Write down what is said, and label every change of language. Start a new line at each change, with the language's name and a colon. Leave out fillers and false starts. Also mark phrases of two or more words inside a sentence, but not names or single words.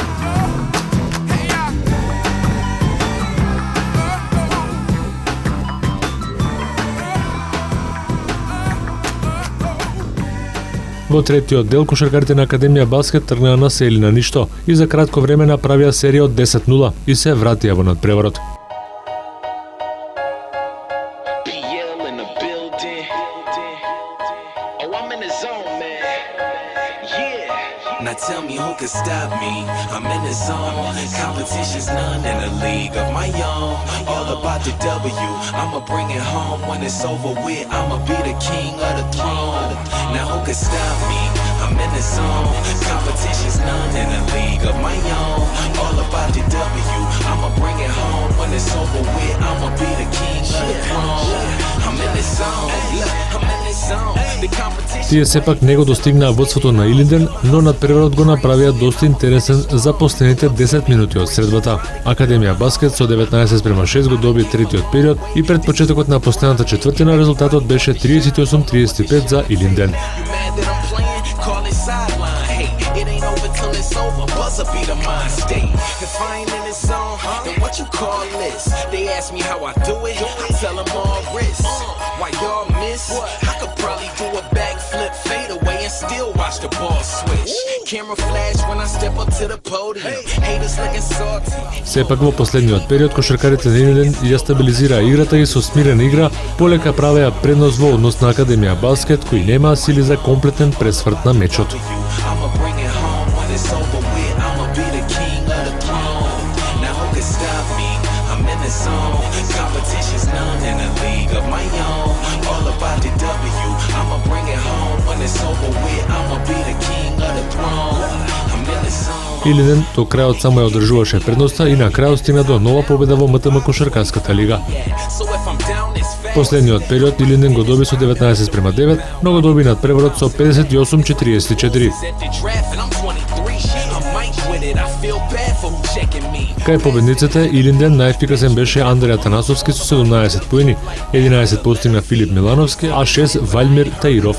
Macedonian: Во третиот дел кошаркарите на Академија Баскет тргнаа на се или на ништо и за кратко време направија серија од 10-0 и се вратија во надпреварот.
English: Now tell me who can stop me. I'm in the zone. Competition's none in a league of my own. All about the W. I'ma bring it home when it's over with. I'ma be the king of the throne. Now who can stop me? I'm in the zone. Competition's none in a league of my own. All about the W. I'ma bring it home when it's over with. I'ma be the king of the throne. I'm in the zone. I'm in the zone.
Macedonian: Тие сепак не го достигнаа водството на Илинден, но надпреварот го направија доста интересен за последните 10 минути од средбата. Академија Баскет со 19:6 го доби третиот период и пред почетокот на последната четвртина резултатот беше 38-35 за Илинден.
English: It ain't over till it's over. Buzzer be the mind state. If I ain't in the zone, then what you call this? They ask me how I do it. I tell them all risk. Why y'all miss? I could probably do a backflip, fade away, and still watch the ball switch. Camera flash when I step up to the podium. Haters looking salty.
Macedonian: Сепак во последниот период кошаркарите на Илинден ја стабилизираа играта и со смирена игра полека правеа предност во однос на Академија Баскет, кои немаа сили за комплетен пресврт на мечот.
English: It's over with, I'ma be the king of the throne. Now who can stop me? I'm in the zone. Competition's none in a league of my own. All about the W. I'ma bring it home when it's over with. I'ma be the king of the throne. I'm in the zone.
Macedonian: Илинден до крајот само ја одржуваше предноста и на крајот стигна до нова победа во МТМ кошаркарската лига. Последниот период Илинден го доби со 19:9, но го доби надпреварот со 58-44. Кај победниците Илинден најефикасен беше Андреј Атанасовски со 17 поени, 11 постигна Филип Милановски, а 6 Валмир Таиров.